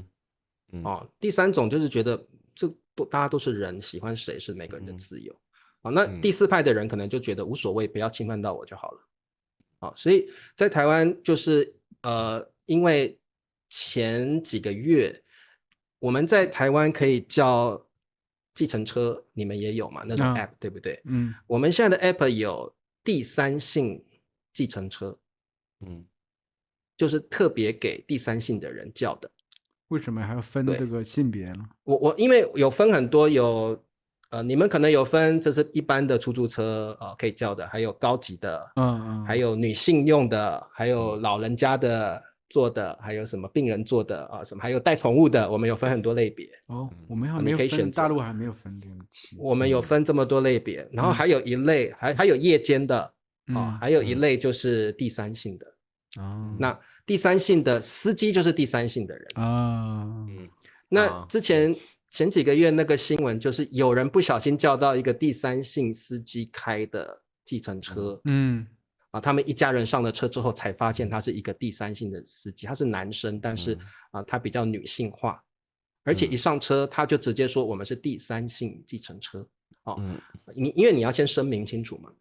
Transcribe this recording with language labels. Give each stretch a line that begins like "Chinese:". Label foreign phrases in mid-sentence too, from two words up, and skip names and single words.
Chinese: 第三種就是覺得大家都是人，喜歡誰是每個人的自由。那第四派的人可能就覺得無所謂，不要侵犯到我就好了。所以在台灣就是因為前幾個月我們在台灣可以叫計程車，你們也有嘛？那種 app、對不對？我們現在的 app 有第三性計程車，就是特別給第三性的人叫的。為什麼還要分這個性別呢？我因為有分很多，有你們可能有分，就是一般的出租車可以叫的，還有高級的，還有女性用的，還有老人家的坐的，還有什麼病人坐的什麼，還有帶寵物的，我們有分很多類別。我們還沒有分，大陸還沒有分這種。我們有分這麼多類別，然後還有一類還有夜間的，還有一類就是第三性的。那第三性的司機就是第三性的人那之前幾個月那個新聞就是有人不小心叫到一個第三性司機開的計程車，他們一家人上了車之後才發現他是一個第三性的司機，他是男生，但是他比較女性化，而且一上車他就直接說我們是第三性計程車因為你要先聲明清楚嘛。